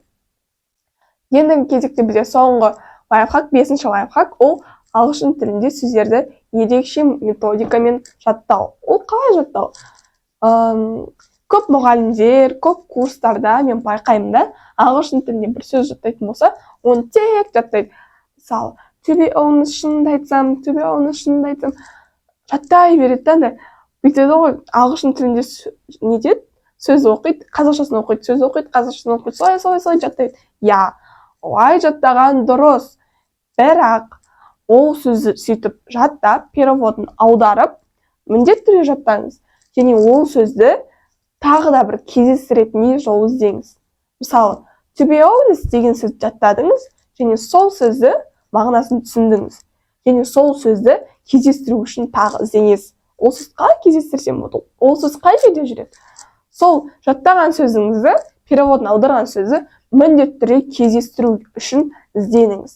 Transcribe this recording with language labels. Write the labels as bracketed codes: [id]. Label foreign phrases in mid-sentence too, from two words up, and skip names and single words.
[kk] Ендігі кезекте бізде соңғы лайфхак, 5-ші лайфхак, ол ағылшын тілінде сөздерді ерекше методикамен жаттау. Ол қалай жаттау? Көп мұғалімдер, көп курстарда мен байқаймын да, ағылшын тілінде бір сөз жаттайтын болса, оны тек жаттайды. Мысалы, [en] to be honest, [kk] шынымды айтсам, жаттай береді да, бүйтеді ғой, ағылшын тілінде не деді? Сөз оқиды, қазақшасын оқиды, сөз оқиды, қазақшасын оқиды, солай жаттайды. Я, олай жаттаған дұрыс. Бірақ ол сөзді сөйтіп жаттап, переводын аударып, міндетті түрде жаттаңыз. Және ол сөзді тағы да бір кездестіретін жол іздеңіз. Мысалы, [en] to be honest [kk] деген сөзді жаттадыңыз, және сол сөзді мағынасын түсіндіңіз. Және сол сөзді кездестіру үшін тағы іздеңіз. Ол сөз қалай кездестірсем болады? Ол сөз қай жерде жүреді? Сол жаттаған сөзіңізді, переводын аударған сөзді міндетті түрде кездестіру үшін ізденіңіз.